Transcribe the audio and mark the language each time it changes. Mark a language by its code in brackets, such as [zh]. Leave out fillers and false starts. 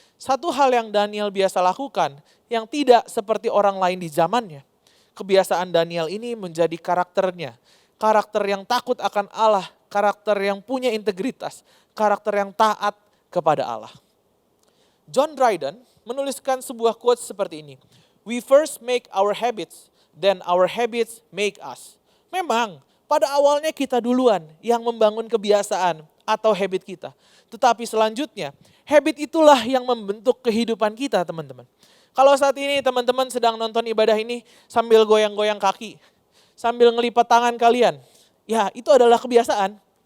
[id] Satu hal yang Daniel biasa lakukan yang tidak seperti orang lain di zamannya. Kebiasaan Daniel ini menjadi karakternya. Karakter yang takut akan Allah, karakter yang punya integritas, karakter yang taat kepada Allah. John Dryden menuliskan sebuah quote seperti ini. [en] We first make our habits, then our habits make us. [id] Memang pada awalnya kita duluan yang membangun kebiasaan atau habit kita. Tetapi selanjutnya, habit itulah yang membentuk kehidupan kita teman-teman. Kalau saat ini teman-teman sedang nonton ibadah ini sambil goyang-goyang kaki, sambil ngelipat tangan kalian, ya itu adalah kebiasaan.